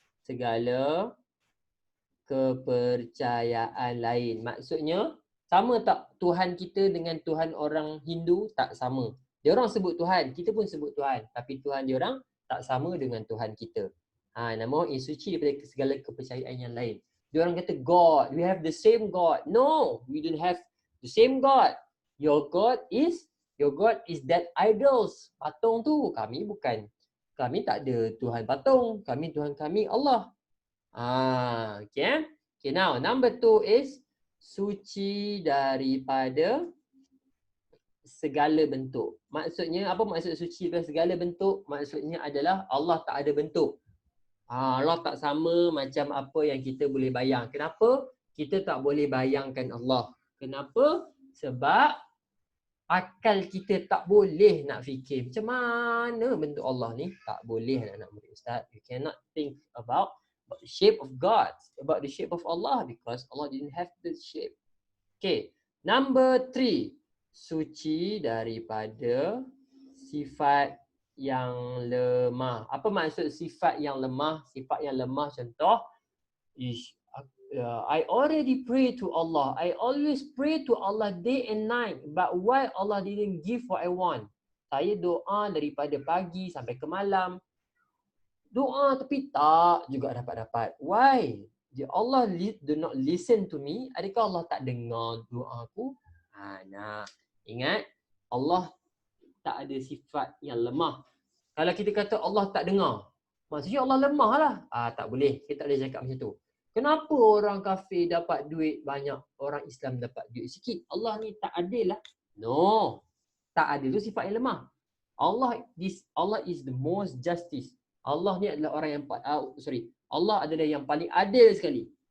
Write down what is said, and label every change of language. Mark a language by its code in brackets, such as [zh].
[ms] Segala kepercayaan lain. Maksudnya, sama tak Tuhan kita dengan Tuhan orang Hindu? Tak sama. Dia orang sebut Tuhan, kita pun sebut Tuhan. Tapi Tuhan dia orang tak sama dengan Tuhan kita. Nama is suci daripada segala kepercayaan yang lain. Dia orang kata [en] God, we have the same God. No, we don't have the same God. Your God is that idols. [ms] Patung tu kami bukan. Kami tak ada Tuhan patung. Tuhan kami Allah. Okay. [en] Okay, now number 2 is [ms] suci daripada segala bentuk. Maksudnya, apa maksud suci daripada segala bentuk? Maksudnya adalah Allah tak ada bentuk. Allah tak sama macam apa yang kita boleh bayang. Kenapa? Kita tak boleh bayangkan Allah. Kenapa? Sebab akal kita tak boleh nak fikir macam mana bentuk Allah ni. Tak boleh nak murid Ustaz. [en] You cannot think about the shape of God, about the shape of Allah, because Allah didn't have the shape. Okay, number 3, [ms] suci daripada sifat yang lemah. Apa maksud sifat yang lemah? Sifat yang lemah contoh is [en] I already pray to Allah. I always pray to Allah day and night, but why Allah didn't give what I want? [ms] Saya doa daripada pagi sampai ke malam. Doa tapi tak juga dapat. Why? [en] Allah do not listen to me. [ms] Adakah Allah tak dengar doa aku? Ingat, Allah tak ada sifat yang lemah. Kalau kita kata Allah tak dengar, maksudnya Allah lemah lah. Tak boleh. Kita tak boleh cakap macam tu. Kenapa orang kafir dapat duit banyak, orang Islam dapat duit sikit? Allah ni tak adil lah. No. Tak adil tu sifat yang lemah. [en] Allah is the most justice. [ms] Allah ni adalah orang yang Allah adalah yang paling adil sekali.